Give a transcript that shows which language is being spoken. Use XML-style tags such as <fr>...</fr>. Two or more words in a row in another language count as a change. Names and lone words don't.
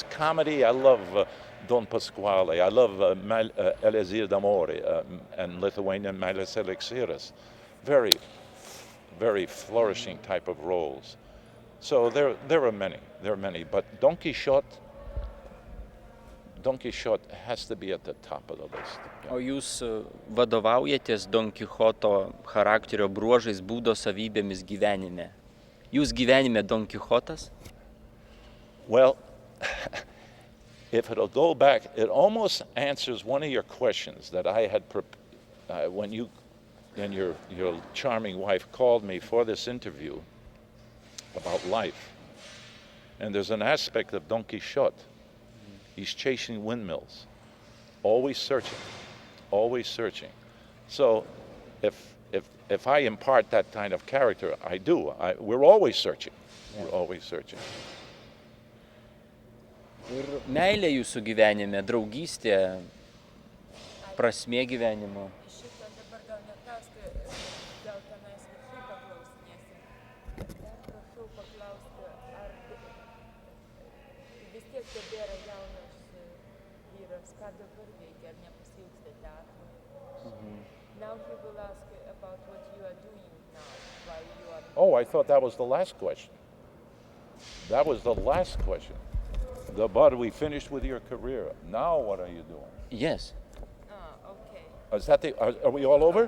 <en>Comedy, I love Don Pasquale, I love Elezir d'Amore and Lithuanian Meilės Eliksyras. Very, very flourishing type of roles. So there are many, but Don Quixote has to be at the top of the list.</en> <lt>O jūs vadovaujatės Don Kichoto charakterio bruožais, būdo savybėmis gyvenime? Jūs gyvenime Don Kichotas?</lt> <en>Well, if it'll go back, it almost answers one of your questions that I had when you and your charming wife called me for this interview about life. And there's an aspect of Don Quixote. He's chasing windmills, always searching. So if I impart that kind of character, I do. We're always searching. Yeah. We're always searching.</en> <lt>Ir meilė jūsų gyvenime, draugystė, prasmė gyvenimo. Šitą dabar gal neklausti, gal tenais visų paklausinėsim. Dar prašau paklausti, ar vis tiek tebėra jaunas vyras, ką dabar veikia, ar nepasiilgsta teatro?</lt> <en>Now he will ask about what you are doing now, while you are... Oh, I thought that was the last question. That was the last question. But we finished with your career. Now what are you doing? Yes. Okay. Is that are we all over?</en>